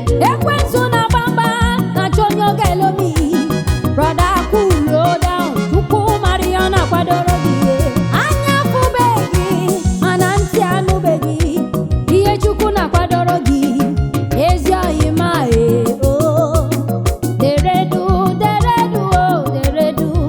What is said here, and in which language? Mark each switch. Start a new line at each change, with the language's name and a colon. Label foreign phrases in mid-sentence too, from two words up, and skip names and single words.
Igbo: Ekwensu na-agba mgba, na-achọ onye ọ ga-elomi.
English: Brother, cool down.
Igbo: Chukwu mara ihe ọ na-akwadoro gị. Anya afụbeghị, mana ntị anụbeghị. Ihe Chukwu na-akwadoro gị. Ezi oyi ma e, o. Dere du, dere du, o, dere du.